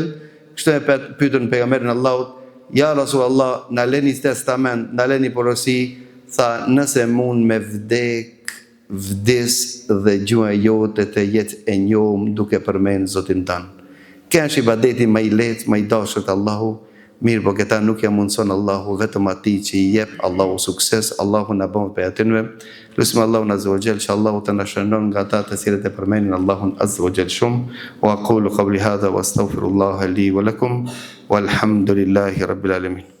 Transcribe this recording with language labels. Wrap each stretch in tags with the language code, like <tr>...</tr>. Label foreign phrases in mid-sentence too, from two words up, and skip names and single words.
<sq>Kështu e pyetën pejgamberin Allahut, ja Rasulullah, na leni testament, na leni porosi, tha nëse mund me vdes dhe gjuha jote të jetë e njohur duke përmend Zotin tan. Kjo është ibadeti më I lehtë, më I dashur te Allahu. Mirë, po këta nuk ja mundson Allahu, vetëm atij që I jep Allahu sukses. Allahu na bën për atyre. Lutim Allahun</sq> <ar>عز وجل</ar> <sq>që Allahu të na shënon nga ata të cilët e përmendin Allahun</sq> <ar>عز وجل</ar> <sq>shumë.</sq> <ar>وأقول قولي هذا وأستغفر الله لي ولكم والحمد لله رب العالمين.</ar>